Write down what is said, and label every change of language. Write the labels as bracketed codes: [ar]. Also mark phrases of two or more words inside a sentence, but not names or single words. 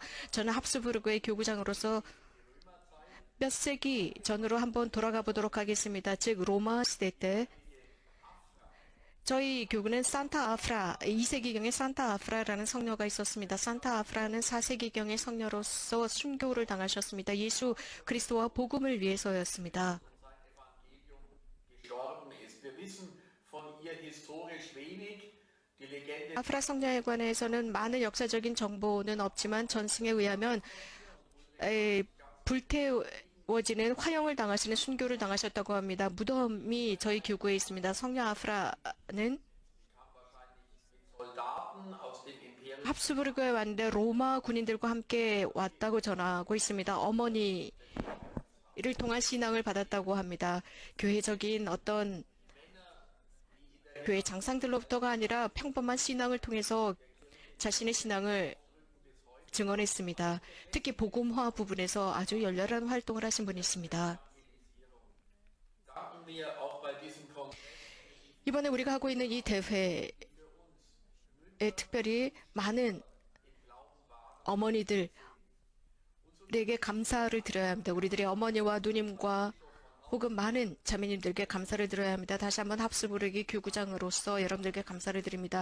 [ko] 저는 합스부르크의 교구장으로서 몇 세기 전으로 한번 돌아가 보도록 하겠습니다. 즉 로마 시대 때 저희 교구는 산타 아프라, 2세기경에 산타 아프라라는 성녀가 있었습니다. 산타 아프라는 4세기경의 성녀로서 순교를 당하셨습니다. 예수 그리스도와 복음을 위해서였습니다. [de] gestorben ist. Wir wissen von ihr historisch wenig. Die Legende [ko] 아프라 성녀에 관해서는 많은 역사적인 정보는 없지만 전승에 의하면 불태워지는 화형을 당하시는 순교를 당하셨다고 합니다. 무덤이 저희 교구에 있습니다. 성녀 아프라는 [de] Soldaten aus dem Imperium [ko] 합스부르크에 왔는데 로마 군인들과 함께 왔다고 전하고 있습니다. 어머니를 통한 신앙을 받았다고 합니다. 교회적인 어떤 교회 장상들로부터가 아니라 평범한 신앙을 통해서 자신의 신앙을 증언했습니다. 특히 복음화 부분에서 아주 열렬한 활동을 하신 분이 있습니다. [de] danken wir auch bei diesem Kongress [ko] 이번에 우리가 하고 있는 이 대회에 특별히 많은 어머니들에게 감사를 드려야 합니다. 우리들의 어머니와 누님과 혹은 많은 자매님들께 감사를 드려야 합니다. 다시 한번 합스부르기 교구장으로서 여러분들께 감사를 드립니다.